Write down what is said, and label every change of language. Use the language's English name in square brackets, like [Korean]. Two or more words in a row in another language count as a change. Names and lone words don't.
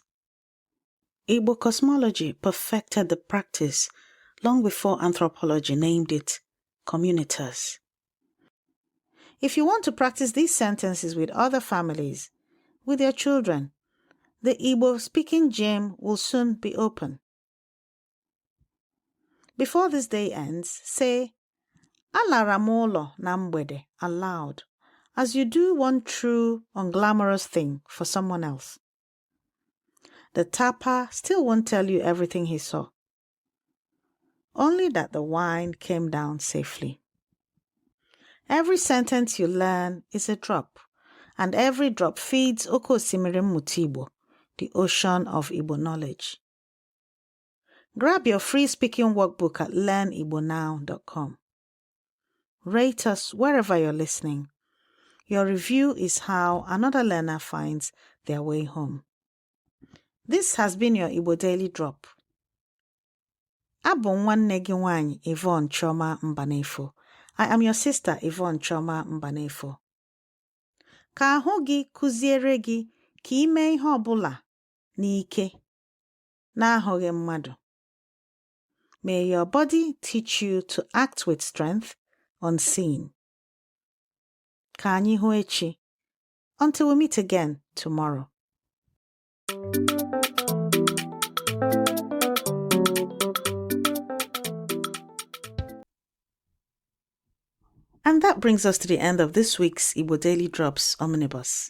[English] Igbo cosmology perfected the practice long before anthropology named it communitas. If you want to practice these sentences with other families, with your children, the Igbo-speaking gym will soon be open. Before this day ends, say, [Igbo] Alara m ụlọ na mgbede [English] aloud, as you do one true, unglamorous thing for someone else. The tapper still won't tell you everything he saw, only that the wine came down safely. Every sentence you learn is a drop, and every drop feeds [Igbo] Oke Osimiri Mmụta Igbo, [English] the ocean of Igbo knowledge. Grab your free speaking workbook at learnigbonow.com. Rate us wherever you're listening. Your review is how another learner finds their way home. This has been your Igbo Daily Drop. [Igbo] Abụ nwanne gị nwanyị Yvonne Chioma Mbanefo. [English] I am your sister Yvonne Chioma Mbanefo. [Igbo] Ka ahụ gị kụziere gị ka ime ihe ọbụla n'ike na-ahụghị mmadụ. [English] May your body teach you to act with strength unseen. [Igbo] Ka anyị hụ echi. [English] Until we meet again tomorrow. And that brings us to the end of this week's Igbo Daily Drops Omnibus.